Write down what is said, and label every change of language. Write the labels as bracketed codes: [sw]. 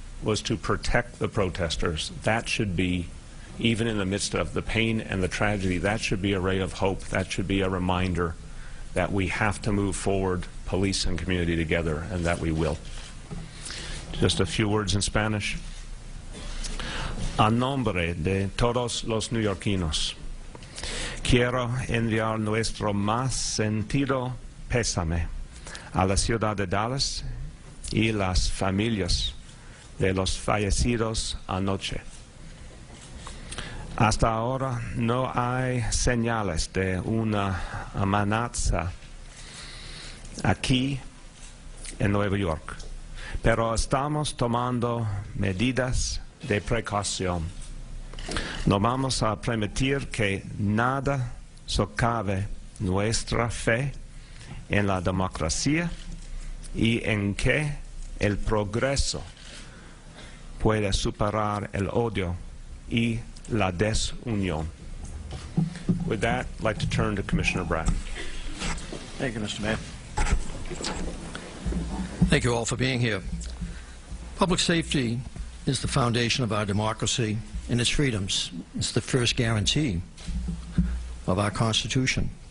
[en] was to protect the protesters. That should be, even in the midst of the pain and the tragedy, that should be a ray of hope. That should be a reminder that we have to move forward, police and community together, and that we will. Just a few words in Spanish. [es] A nombre de todos los neoyorquinos, quiero enviar nuestro más sentido pésame a la ciudad de Dallas y las familias de los fallecidos anoche. Hasta ahora no hay señales de una amenaza aquí en Nueva York, pero estamos tomando medidas de precaución. No vamos a permitir que nada socave nuestra fe en la democracia y en que el progreso pueda superar el odio y la desunión. [en] With that, I'd like to turn to Commissioner Bratton. Thank you, Mr. Mayor. Thank you all for being here. Public safety is the foundation of our democracy and its freedoms. It's the first guarantee of our Constitution.